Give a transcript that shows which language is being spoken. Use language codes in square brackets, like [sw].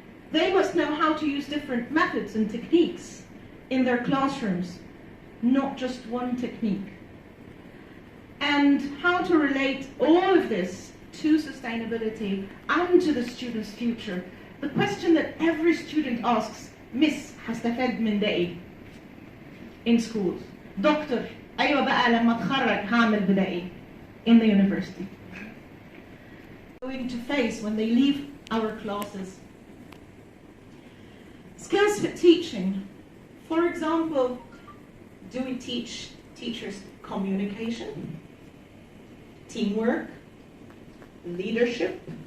[en] They must know how to use different methods and techniques in their classrooms, not just one technique. And how to relate all of this to sustainability and to the student's future. The question that every student asks, Miss, [ar] هستفاد من ده إيه? [en] In schools. Doctor, [ar] أيوة بقى لما أتخرج هعمل بده إيه? [en] In the university. Going to face when they leave our classes. Skills for teaching. For example, do we teach teachers communication, teamwork, leadership?